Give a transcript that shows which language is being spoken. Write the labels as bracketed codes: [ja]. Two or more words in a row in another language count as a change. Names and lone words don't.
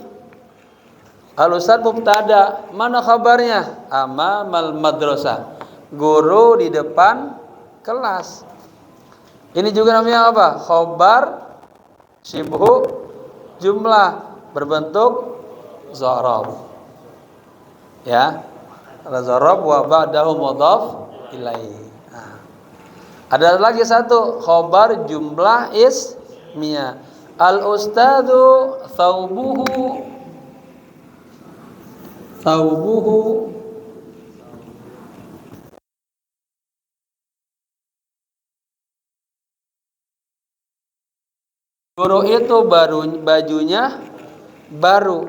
[ar] الأستاذ مبتدأ, [id] mana khabarnya? [ar] أمام المدرسة, [id] guru di depan kelas. Ini juga namanya apa? [ar] خبر شبه جملة [id] berbentuk zarab. [ar] Ya. ظرف وبعده مضاف إليه. [id] Ada lagi satu khabar [ar] جملة اسمية. الأستاذ ثوبه [id] guru itu bajunya baru.